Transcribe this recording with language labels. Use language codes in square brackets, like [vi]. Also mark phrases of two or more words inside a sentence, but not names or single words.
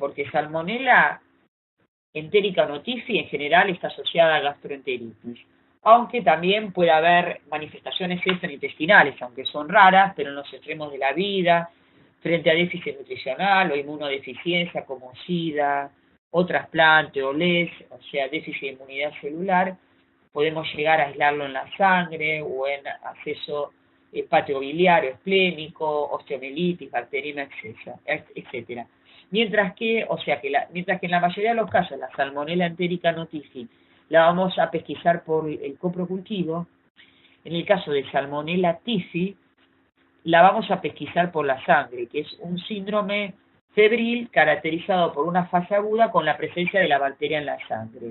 [es] Porque Salmonella entérica notifi en general está asociada a gastroenteritis, aunque también puede haber manifestaciones extraintestinales, aunque son raras, pero en los extremos de la vida, frente a déficit nutricional o inmunodeficiencia como SIDA, o trasplante o LES, o sea, déficit de inmunidad celular, podemos llegar a aislarlo en la sangre o en acceso hepatobiliario, esplénico, osteomielitis, bacteriemia, etcétera. Mientras que en la mayoría de los casos la Salmonella entérica notifi la vamos a pesquisar por el coprocultivo, en el caso de Salmonella tifi la vamos a pesquisar por la sangre, que es un síndrome febril caracterizado por una fase aguda con la presencia de la bacteria en la sangre.